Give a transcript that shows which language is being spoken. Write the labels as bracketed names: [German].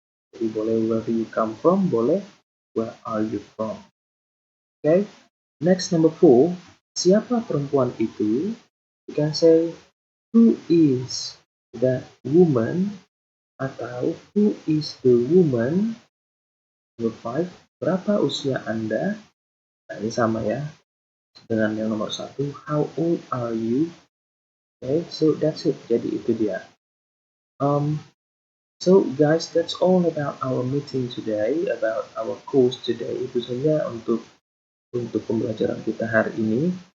[Indonesian] Jadi boleh [English] where do you come from, boleh where are you from. Okay, next number 4, [Indonesian] siapa perempuan itu? [English] You can say who is that woman, atau who is the woman Number 5, [Indonesian] berapa usia Anda? Nah, ini sama ya dengan yang nomor 1, [English] how old are you? Okay, so that's it. [Indonesian] Jadi itu dia. [English] So guys, that's all about our meeting today, about our course today. [Indonesian] Itu saja untuk pembelajaran kita hari ini.